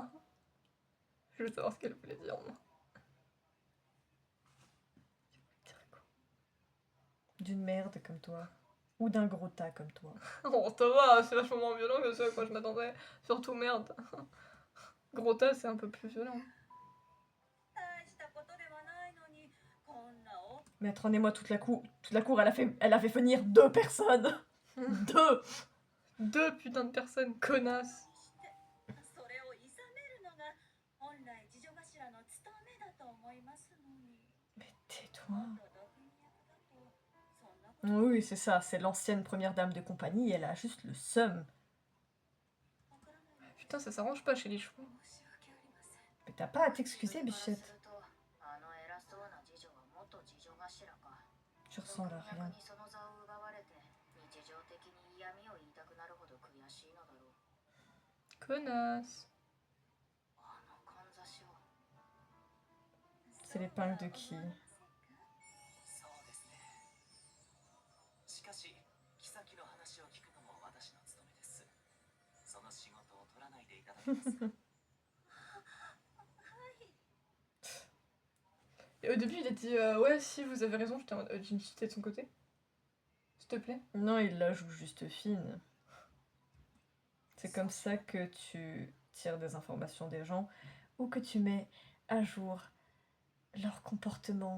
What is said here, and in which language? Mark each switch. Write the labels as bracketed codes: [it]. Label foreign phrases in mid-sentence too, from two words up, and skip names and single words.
[fr] Je veux savoir ce qu'elle voulait dire moi. D'une merde comme toi. Ou d'un gros tas comme toi. Oh ça va, c'est vachement moins violent que ce à quoi je m'attendais. Surtout merde. Gros tas c'est un peu plus violent. [ja] 大したことではないのにこんな大 [fr] Mais attendez-moi, toute la cour, elle a fait venir 2 personnes. 2. 2 putains de personnes connasses. [ja] してそれを諌めるのが本来次女頭の務めだと思いますのに [fr] Mais [ja] も [fr] tais-toi. [ja] っと毒味役だとそんなこと [fr] Oui, c'est ça, c'est l'ancienne première dame de compagnie, elle a juste le seum. [ja] わからないので [fr] Putain ça s'arrange pas chez les chevaux. [ja] 申し訳ありません [fr] Mais t'as pas à t'excuser, Bichette. [ja] あの偉そうな次女は元次女頭か [fr] Tu ressembles à [ja] 毒味 [fr] rien. [ja] 役にその座を奪われて日常的に嫌味を言いたくなるほど悔しいのだろう [fr] Connasse. [ja] あのかんざしを [fr] C'est l'épingle de qui? [ja] そうですね。しかし妃の話を聞くのも私の務めです。その仕事を取らないでいただけますか？ [fr] Et au début il a dit ouais si vous avez raison, j'étais en mode Jinchi t'es de son côté. S'il te plaît. Non, il la joue juste fine. C'est comme ça que tu tires des informations des gens ou que tu mets à jour leur comportement